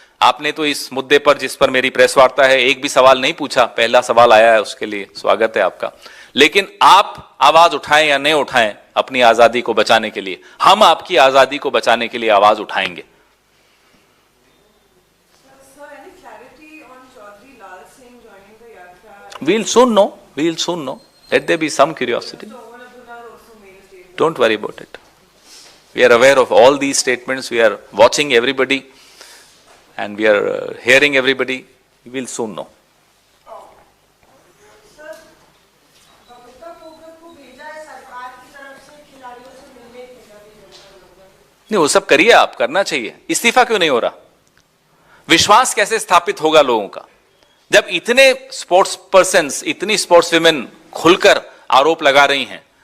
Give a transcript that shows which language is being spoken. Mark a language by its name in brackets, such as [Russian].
[Hindi] आपने तो इस मुद्दे पर, जिस पर मेरी प्रेस वार्ता है, एक भी सवाल नहीं पूछा, पहला सवाल आया है, उसके लिए स्वागत है आपका। लेकिन आप आवाज उठाएं या नहीं उठाएं अपनी आजादी को बचाने के लिए, हम आपकी आजादी को बचाने के लिए आवाज उठाएंगे। [English] Sir, any clarity on Singh joining the Yatra. We'll soon know. We'll soon know. Let there be some curiosity. So Oman Abdullah also made a statement. Don't worry about it. We are aware of all these statements. We are watching everybody, and we are hearing everybody. We will soon know. [Hindi] Sir, Babita पोगट को भेजा है सरकार की तरफ से खिलाड़ियों से मिलने के लिए। नहीं, वो सब करिए, आप करना चाहिए। इस्तीफा क्यों नहीं हो रहा? विश्वास कैसे स्थापित होगा लोगों का जब इतने स्पोर्ट्स पर्सन्स, इतनी स्पोर्ट्स विमेन खुलकर आरोप लगा रही हैं?